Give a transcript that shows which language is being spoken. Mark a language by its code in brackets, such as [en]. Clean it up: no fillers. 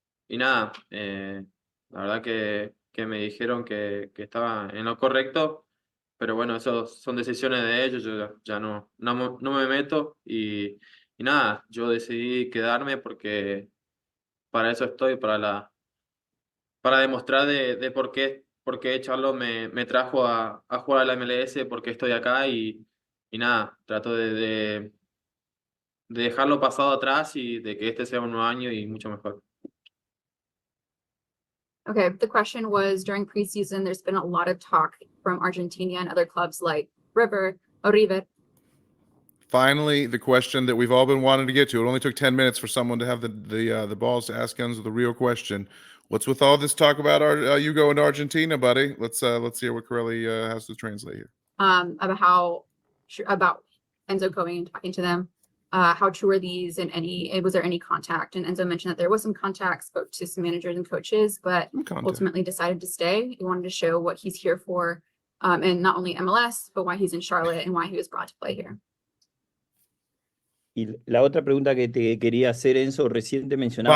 [es] nada, la verdad que me dijeron que estaba en lo correcto, pero bueno, eso son decisiones de ellos, yo ya no me meto y nada, yo decidí quedarme porque para eso estoy, para demostrar de por qué Charlo me trajo a jugar a la MLS, por qué estoy acá y nada, trato de dejarlo pasado atrás y de que este sea un nuevo año y mucho mejor. [en] Okay, the question was, during preseason, there's been a lot of talk from Argentina and other clubs like River. Finally, the question that we've all been wanting to get to. It only took 10 minutes for someone to have the balls to ask Enzo the real question. What's with all this talk about you going to Argentina, buddy? Let's hear what Corelli has to translate here. About Enzo going and talking to them. How true are these, and was there any contact? And Enzo mentioned that there was some contact, spoke to some managers and coaches, but ultimately decided to stay. He wanted to show what he's here for, and not only MLS, but why he's in Charlotte and why he was brought to play here. [es] Y la otra pregunta que te quería hacer, Enzo, recién te mencionaba